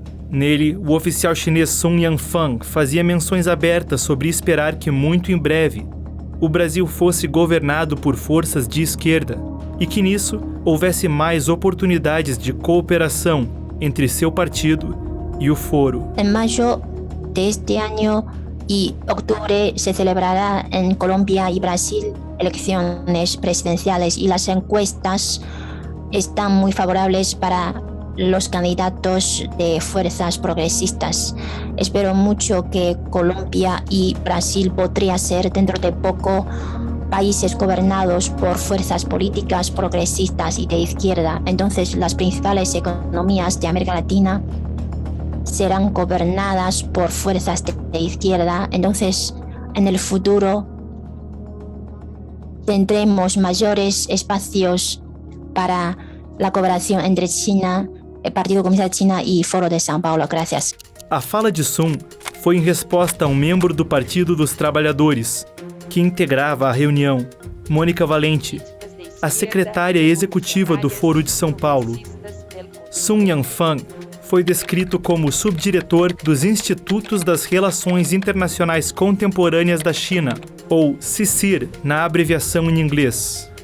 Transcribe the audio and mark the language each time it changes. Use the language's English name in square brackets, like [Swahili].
[Portuguese] Nele, o oficial chinês Sun Yanfang fazia menções abertas sobre esperar que muito em breve o Brasil fosse governado por forças de esquerda e que nisso houvesse mais oportunidades de cooperação entre seu partido [Spanish] y el Foro. En mayo de este año y octubre se celebrará en Colombia y Brasil elecciones presidenciales y las encuestas están muy favorables para los candidatos de fuerzas progresistas. Espero mucho que Colombia y Brasil podría ser dentro de poco países gobernados por fuerzas políticas progresistas y de izquierda. Entonces las principales economías de América Latina serán gobernadas por fuerzas de izquierda. Entonces, en el futuro tendremos mayores espacios para la cooperación entre China, el Partido Comunista de China y Foro de São Paulo. Gracias. [Portuguese] A fala de Sun foi em resposta a um membro do Partido dos Trabalhadores, que integrava a reunião, Mônica Valente, a secretária executiva do Foro de São Paulo. Sun Yanfang foi descrito como subdiretor dos Institutos das Relações Internacionais Contemporâneas da China, ou CICIR, na abreviação em inglês.